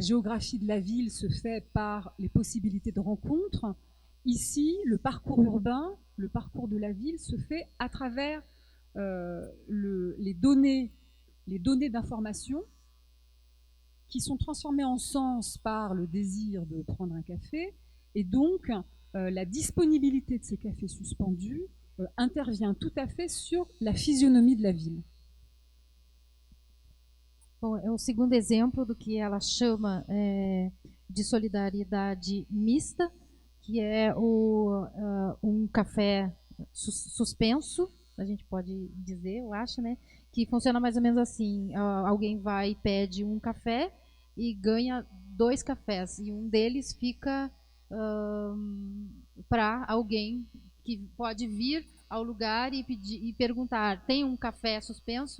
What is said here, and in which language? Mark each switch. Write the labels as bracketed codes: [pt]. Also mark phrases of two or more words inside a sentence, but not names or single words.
[fr] géographie de la ville se fait par les possibilités de rencontre, ici, le parcours urbain, le parcours de la ville se fait à travers les données d'information qui sont transformées en sens par le désir de prendre un café, et donc la disponibilité de ces cafés suspendus intervient tout à fait sur la physionomie de la ville. [pt] Bom, é o segundo exemplo do que ela chama de solidariedade mista, que é um café suspenso, a gente pode dizer, eu acho, né? Que funciona mais ou menos assim: alguém vai e pede um café e ganha 2 cafés, e um deles fica para alguém que pode vir ao lugar e pedir e perguntar: tem um café suspenso?